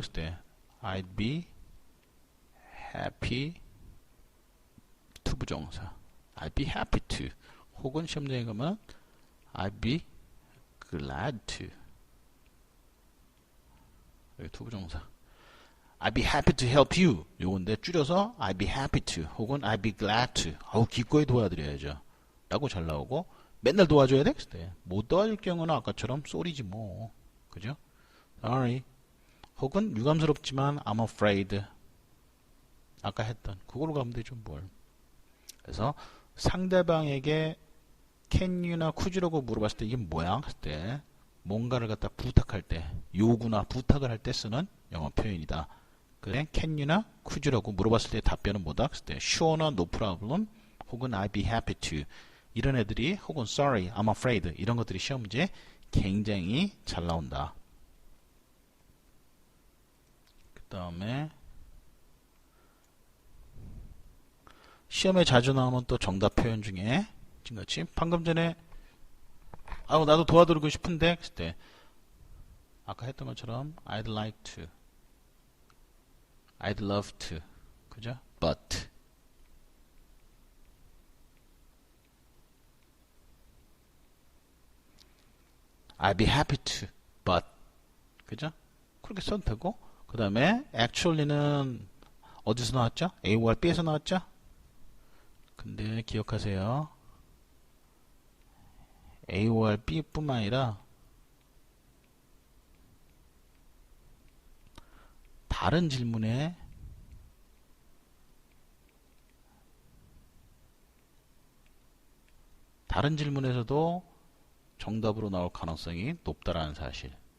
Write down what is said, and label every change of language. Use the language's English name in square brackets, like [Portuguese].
[Korean] 그때 [English] I'd be happy to 부정사. I'd be happy to. [Korean] 혹은 시험장에 가면 [English] I'd be glad to. [Korean] 여기 [English] to 부정사. I'd be happy to help you. [Korean] 요건데 줄여서 [English] I'd be happy to. [Korean] 혹은 [English] I'd be glad to. [Korean] 아우 기꺼이 도와드려야죠. 라고 잘 나오고 맨날 도와줘야 돼? 못 도와줄 경우는 아까처럼 쏘리지 뭐. 그죠? Sorry. 혹은 유감스럽지만 I'm afraid. 아까 했던 그걸로 가면 되죠 뭘. 그래서 상대방에게 can you나 could you라고 물어봤을 때 이게 뭐야? 했을 때 뭔가를 갖다 부탁할 때, 요구나 부탁을 할 때 쓰는 영어 표현이다. 그래, can you나 could you라고 물어봤을 때 답변은 뭐다? 했을 때 sure나 no problem 혹은 I'd be happy to 이런 애들이 혹은 sorry, I'm afraid 이런 것들이 시험 문제에 굉장히 잘 나온다. 그 다음에 시험에 자주 나오는 또 정답 표현 중에 지금같이 방금 전에 나도 도와드리고 싶은데 했을 때 아까 했던 것처럼 I'd like to, I'd love to, 그죠? [English] But I'd be happy to, but [Korean] 그죠? 그렇게 써도 되고 그 다음에 actually는 어디서 나왔죠? A와 B에서 나왔죠? 근데 기억하세요. A와 B뿐만 아니라 다른 질문에 다른 질문에서도 정답으로 나올 가능성이 높다라는 사실.